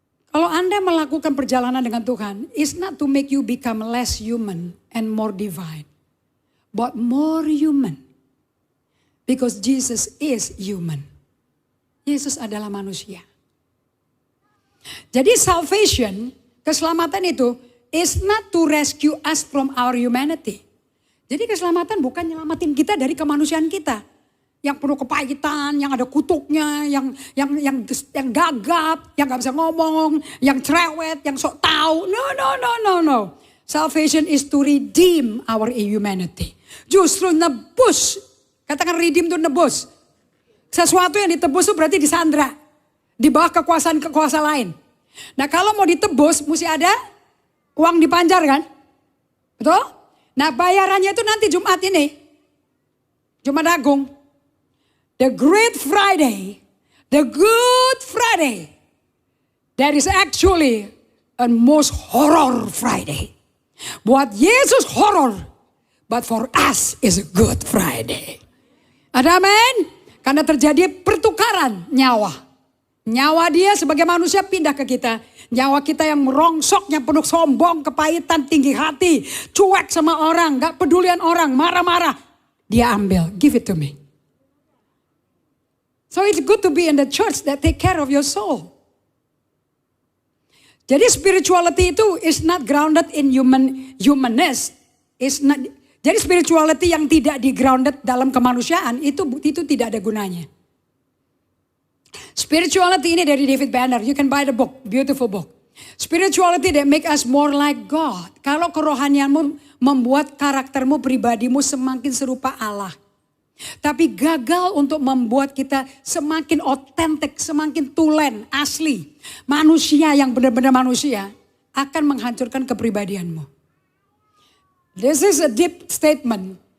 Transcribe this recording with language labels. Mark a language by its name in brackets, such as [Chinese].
[Indonesian] Kalau Anda melakukan perjalanan dengan Tuhan, [English] it's not to make you become less human and more divine, but more human. Because Jesus is human. [Indonesian] Yesus adalah manusia. [English] Jadi salvation, [Indonesian] keselamatan itu, [English] is not to rescue us from our humanity. [Indonesian] Jadi keselamatan bukan nyelamatin kita dari kemanusiaan kita. Yang penuh kepahitan, yang ada kutuknya, yang gagap, yang gak bisa ngomong, yang cerewet, yang sok tahu. [English] No. Salvation is to redeem our humanity. [Indonesian] Justru nebus, katakan redeem itu nebus. Sesuatu yang ditebus itu berarti disandra. Di bawah kekuasaan lain. Nah kalau mau ditebus mesti ada uang dipanjar kan? Betul? Nah bayarannya itu nanti Jumat ini. Jumat Agung. [English] The Great Friday, the Good Friday, that is actually a most horror Friday. [Indonesian] Buat Yesus horror, [English] but for us is a Good Friday. [Indonesian] Ada amin? Karena terjadi pertukaran nyawa. Nyawa dia sebagai manusia pindah ke kita. Nyawa kita yang merongsok, yang penuh sombong, kepahitan, tinggi hati, cuek sama orang, gak pedulian orang, marah-marah. Dia ambil, [English] give it to me. So it's good to be in the church that take care of your soul. Jadi spirituality itu is not grounded in humanness. [Indonesian] Jadi spirituality yang tidak di-grounded dalam kemanusiaan itu tidak ada gunanya. Spirituality ini dari David Banner. [English] You can buy the book, beautiful book. Spirituality that make us more like God. [Indonesian] Kalau kerohanianmu membuat karaktermu, pribadimu semakin serupa Allah. Tapi gagal untuk membuat kita semakin otentik, semakin tulen, asli. Manusia yang benar-benar manusia akan menghancurkan kepribadianmu. [English] This is a deep statement.